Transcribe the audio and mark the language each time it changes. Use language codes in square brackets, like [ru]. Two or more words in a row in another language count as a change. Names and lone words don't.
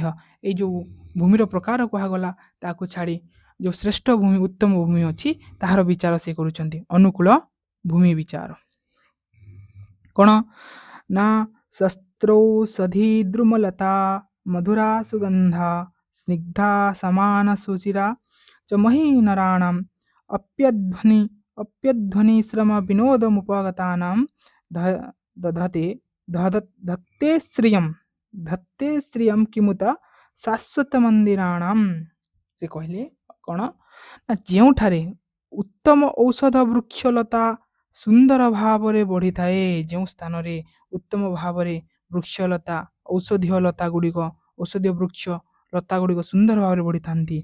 [or] ଏଇ ଯେଉଁ ଭୂମିର ପ୍ରକାର କୁହାଗଲା ତାକୁ ଛାଡ଼ି ଯେଉଁ ଶ୍ରେଷ୍ଠ ଭୂମି ଉତ୍ତମ ଭୂମି ଅଛି ତାହାର ବିଚାର ସେ କରୁଛନ୍ତି। ଅନୁକୂଳ ଭୂମି ବିଚାର କ'ଣ ନା [sa] ଶସ୍ତ୍ରୌଷଧି ଦ୍ରୁମଲତା ମଧୁରା ସୁଗନ୍ଧା ସ୍ନିଗ୍ଧା ସମାନ ସୁଚିରା च महीनराणाम् अप्यध्वनि श्रम विनोदमुपगतानां दधते धत्ते श्रियं किमुत शाश्वत मन्दिराणां। [or] ସେ କହିଲେ କ'ଣ ନା ଯେଉଁଠାରେ ଉତ୍ତମ ଔଷଧ ବୃକ୍ଷଲତା ସୁନ୍ଦର ଭାବରେ ବଢ଼ିଥାଏ, ଯେଉଁ ସ୍ଥାନରେ ଉତ୍ତମ ଭାବରେ ବୃକ୍ଷଲତା ଔଷଧୀୟ ଲତା ଗୁଡ଼ିକ ଔଷଧୀୟ ବୃକ୍ଷ ଲତା ଗୁଡ଼ିକ ସୁନ୍ଦର ଭାବରେ ବଢ଼ିଥାନ୍ତି।